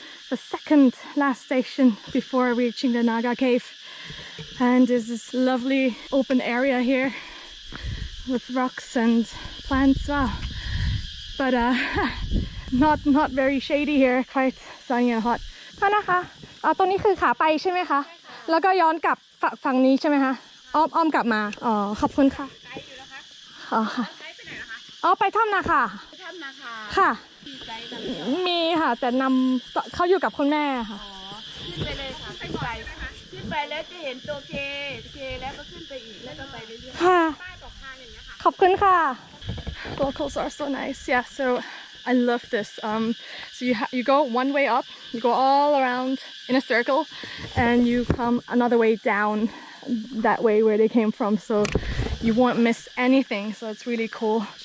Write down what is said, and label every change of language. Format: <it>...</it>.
<en>the second last station before reaching the Naga Cave. And there's this lovely open area here with rocks and plants. Wow. But not very shady here, quite sunny and hot.</en> <th>นะคะตรงนี้คือขาไปใช่ไหมคะแล้วก็ย้อนกลับฝั่งนี้ใช่ไหมคะอ้อมกลับมาอ๋อขอบคุณค่ะอ๋อค่ะไปถ้ำนาคาค่ะมีค่ะแต่นำเขาอยู่กับคุณแม่ค่ะ ขึ้นไปเลยค่ะขึ้นไปแล้วจะเห็นตัวเคแล้วก็ขึ้นไปอีกแล้วก็ไปเรื่อยๆ ค่ะ ป้ายบอกทางอย่างเงี้ยค่ะ ขอบคุณค่ะ</th> <en>Locals are so nice. Yeah, so I love this. So you go one way up, you go all around in a circle, and you come another way down that way where they came from. So you won't miss anything. So it's really cool.</en>